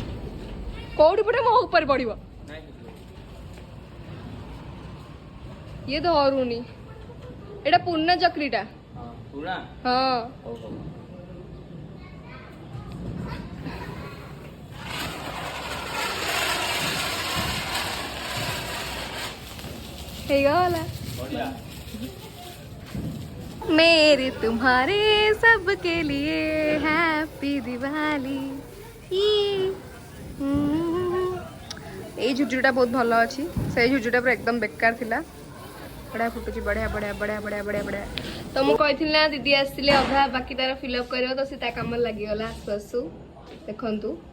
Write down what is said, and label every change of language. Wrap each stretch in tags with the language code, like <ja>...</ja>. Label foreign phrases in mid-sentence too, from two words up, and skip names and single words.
<or>କୋଉଠି ପଟେ ମୋ ଉପରେ ପଡ଼ିବ ଇଏ ତ ହରୁନି ଏଇଟା ପୁରୁଣା ଚକ୍ରିଟା ପୁରା ହଁ ହଉ ହଉ ହେଇଗଲା ବଢିଆ</or> <hi>मेरे तुम्हारे सबके लिए हैप्पी दिवाली</hi> <or>এই ଝୁଝୁଟା ବହୁତ ଭଲ ଅଛି ସେଇ ଝୁଝୁଟା ପୁରା ଏକଦମ ବେକାର ଥିଲା ବଢ଼ିଆ ଫୁଟୁଛି ବଢ଼ିଆ ବଢ଼ିଆ ବଢ଼ିଆ ବଢ଼ିଆ ବଢ଼ିଆ ବଢ଼ିଆ ତ ମୁଁ କହିଥିଲି ନା ଦିଦି ଆସିଥିଲେ ଅଧା ବାକି ତାର ଫିଲ୍ଅପ୍ କରିବ ତ ସେ ତା କାମରେ ଲାଗିଗଲା ଆସୁ ଆସୁ ଦେଖନ୍ତୁ</or>